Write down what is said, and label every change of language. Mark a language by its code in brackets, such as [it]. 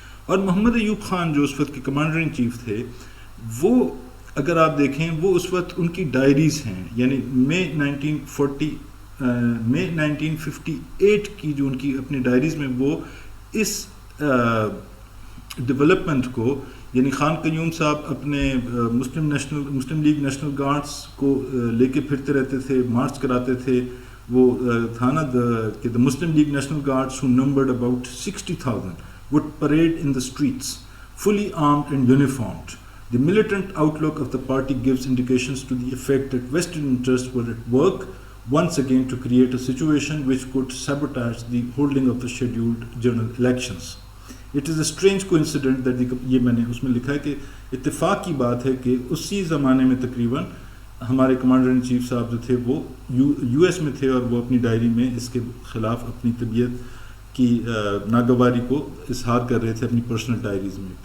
[ur] اور محمد ایوب خان جو اس وقت کے کمانڈر ان چیف تھے، وہ اگر آپ دیکھیں، وہ اس وقت ان کی ڈائریز ہیں، یعنی مئی 1958 کی جو ان کی اپنی ڈائریز میں وہ اس ڈیولپمنٹ کو، یعنی خان قیوم صاحب اپنے مسلم لیگ نیشنل گارڈز کو لے کے پھرتے رہتے تھے، مارچ کراتے تھے. وہ تھا نا کہ [en] The Muslim League national guards who numbered about 60,000 would parade in the streets fully armed and uniformed. The militant outlook of the party gives indications to the effect that Western interests were at work once again to create a situation which could sabotage the holding of the scheduled general elections. It is a strange coincidence that [ur] یہ میں نے اس میں لکھا ہے کہ اتفاق کی بات ہے کہ اسی زمانے میں تقریباً ہمارے کمانڈر ان چیف صاحب جو تھے وہ US میں تھے، اور وہ اپنی ڈائری میں اس کے خلاف اپنی طبیعت کی ناگواری کو اظہار کر رہے تھے اپنی پرسنل ڈائریز میں.